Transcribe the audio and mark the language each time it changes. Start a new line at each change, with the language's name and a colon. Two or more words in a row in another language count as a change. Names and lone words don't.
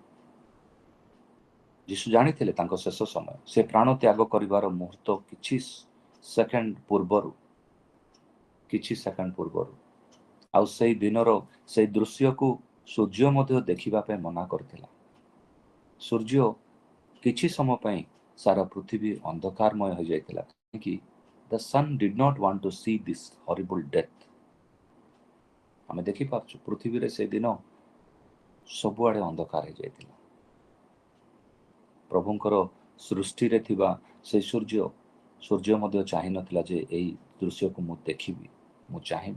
Odia: ଯୀଶୁ ଜାଣିଥିଲେ ତାଙ୍କ ଶେଷ ସମୟ, ସେ ପ୍ରାଣ ତ୍ୟାଗ କରିବାର ମୁହୂର୍ତ୍ତ କିଛି ସେକେଣ୍ଡ ପୂର୍ବରୁ ଆଉ ସେଇ ଦିନର ସେଇ ଦୃଶ୍ୟକୁ ସୂର୍ଯ୍ୟ ମଧ୍ୟ ଦେଖିବା ପାଇଁ ମନା କରିଥିଲା। ସୂର୍ଯ୍ୟ କିଛି ସମୟ ପାଇଁ ସାରା ପୃଥିବୀ ଅନ୍ଧକାରମୟ ହୋଇଯାଇଥିଲା, କାହିଁକି?
English: The sun did not want to see this horrible death.
Odia: ଆମେ ଦେଖିପାରୁଛୁ ପୃଥିବୀରେ ସେଦିନ ସବୁଆଡ଼େ ଅନ୍ଧକାର ହେଇଯାଇଥିଲା। ପ୍ରଭୁଙ୍କର ସୃଷ୍ଟିରେ ଥିବା ସେ ସୂର୍ଯ୍ୟ ମଧ୍ୟ ଚାହିଁନଥିଲା ଯେ ଏଇ ଦୃଶ୍ୟକୁ ମୁଁ ଦେଖିବି, ମୁଁ ଚାହିଁବି।